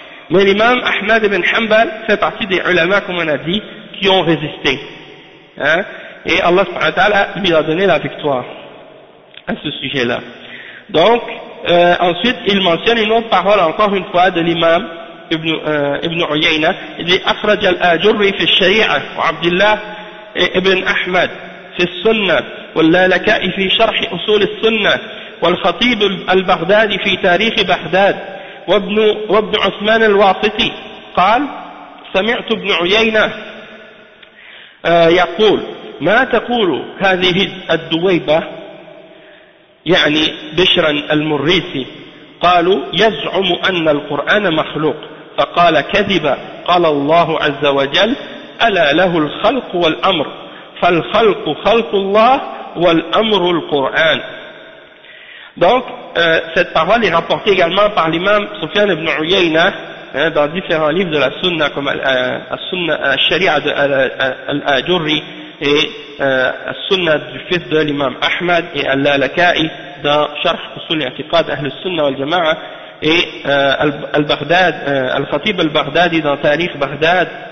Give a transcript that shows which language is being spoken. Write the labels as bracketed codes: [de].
[fr] Mais l'imam Ahmad ibn Hanbal fait partie des ulama, comme on a dit, qui ont résisté. Hein? Et Allah subhanahu wa ta'ala lui a donné la victoire à ce sujet-là. Donc, ensuite, il mentionne une autre parole encore une fois de l'imam ibn Uyayna. Il dit [ar] « Akhraj al-Ajurri fi al-Shari'a wa Abdillah ibn Ahmad fi al-Sunnah wa al-Lalaka'i fi sharh usul al-Sunnah wa al-Khatib al-Baghdadi fi tarikh Baghdad وابن عثمان الواسطي قال سمعت ابن عيينة يقول ما تقول هذه الدويبة يعني بشرا المريسي قالوا يزعم أن القرآن مخلوق فقال كذبا قال الله عز وجل ألا له الخلق والأمر فالخلق خلق الله والأمر القرآن. [fr] Donc, cette parole est rapportée également par l'imam Sufyan ibn Uyayna, hein, dans différents livres de la Sunna, comme al-Sharia de al-Ajurri, et al-Sunna du fils de l'imam Ahmad, et al-Lalaka'i dans Sharh Usul al-Atiqad, al-Sunna wal-Jama'a, et al-Baghdad, al-Khatib al-Baghdadi dans Tarikh Baghdad,